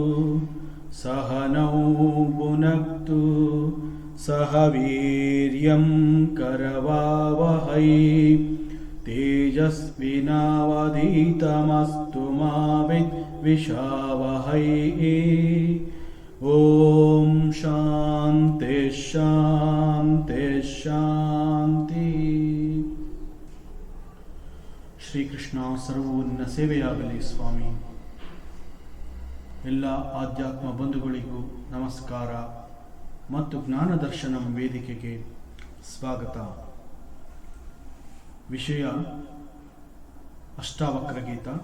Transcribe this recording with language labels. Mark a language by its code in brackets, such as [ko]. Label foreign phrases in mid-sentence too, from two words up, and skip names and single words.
[sa] सहनौ भुनक्तु सह वीर्यं करवावहै तेजस्विनावधीतमस्तु मा विद्विषावहै। ओम शांति शांति शांति। [kn] ಶ್ರೀಕೃಷ್ಣ ಸರ್ವೂರ್ಣ ಸೇವೆಯಾಗಲಿ ಸ್ವಾಮಿ. ಎಲ್ಲ ಆಧ್ಯಾತ್ಮ ಬಂಧುಗಳಿಗೂ ನಮಸ್ಕಾರ ಮತ್ತು ಜ್ಞಾನ ದರ್ಶನಂ ವೇದಿಕೆಗೆ ಸ್ವಾಗತ. ವಿಷಯ ಅಷ್ಟಾವಕ್ರ ಗೀತ.